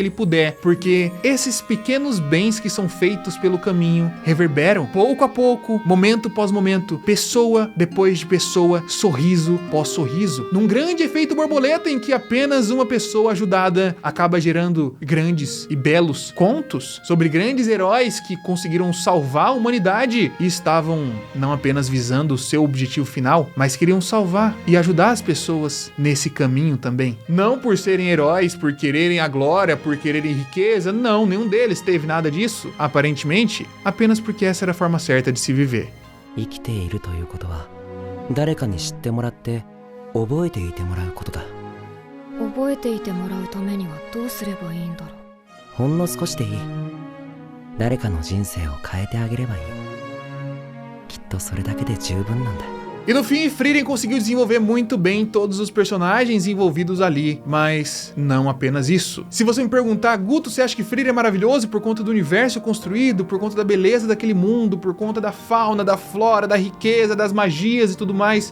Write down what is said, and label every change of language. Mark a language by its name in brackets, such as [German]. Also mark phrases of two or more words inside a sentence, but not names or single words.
[Portuguese] ele puder, porque esses pequenos bens que são feitos pelo caminho reverberam pouco a pouco, momento após momento, pessoa depois de pessoa, sorriso pós sorriso, num grande efeito borboleta em que apenas uma pessoa ajudada acaba gerando grandes e belos contos sobre grandes heróis que conseguiram salvar a humanidade e estavam não apenas visando o seu objetivo final, mas queriam salvar e ajudar as pessoas nesse caminho também. Não por serem heróis, por quererem a glória, por quererem riqueza, não, nenhum deles teve nada disso, aparentemente, apenas porque essa era a forma certa de se viver. [Japanese] 生きているということは誰かに知ってもらって覚えていてもらうことだ。覚えていてもらうためにはどうすればいいんだろう。ほんの少しでいい。誰かの人生を変えてあげればいい。きっとそれだけで十分なんだ。 [Portuguese] E no fim, Frieren conseguiu desenvolver muito bem todos os personagens envolvidos ali, mas não apenas isso. Se você me perguntar, Guto, você acha que Frieren é maravilhoso por conta do universo construído, por conta da beleza daquele mundo, por conta da fauna, da flora, da riqueza, das magias e tudo mais?